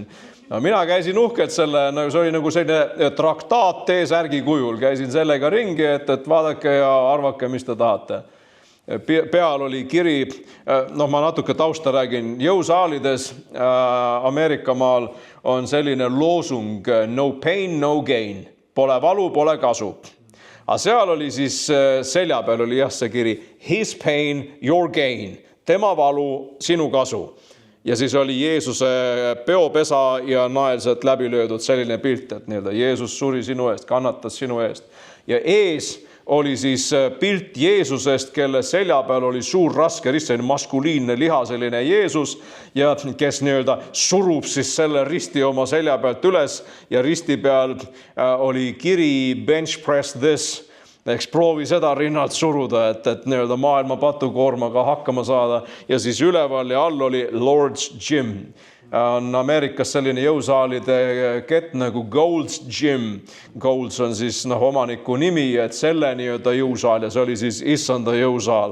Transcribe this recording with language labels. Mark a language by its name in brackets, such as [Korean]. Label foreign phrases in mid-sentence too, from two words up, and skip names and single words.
[Estonian] Mina käisin uhkelt selle, see oli nagu selline traktaat T-särgi kujul. Käisin sellega ringi, et vaadake ja arvake, mis te tahate. Peal oli kiri, ma natuke tausta räägin, jõusaalides Ameerikamaal on selline loosung [English] no pain, no gain. [Estonian] Pole valu, pole kasu. Aga seal oli siis selja peal oli see kiri [English] his pain, your gain. [Estonian] Tema valu, sinu kasu. Ja siis oli Jeesuse peopesa ja naelselt läbi löödud selline pilt, et Jeesus suri sinu eest, kannatas sinu eest. Ja ees oli siis pilt Jeesusest, kelle selja peal oli suur raske rist, selline maskuliinne liha, selline Jeesus, ja kes surub siis selle risti oma selja pealt üles ja risti peal oli kiri [English] bench press this, [Estonian] eks proovi seda rinnalt suruda, et maailma patukoormaga hakkama saada. Ja siis üleval ja all oli Lord's Gym. On Ameerikas selline jõusaalide kett nagu Gold's Gym. Golds on siis omaniku nimi, et selle jõusaal ja see oli siis issanda jõusaal.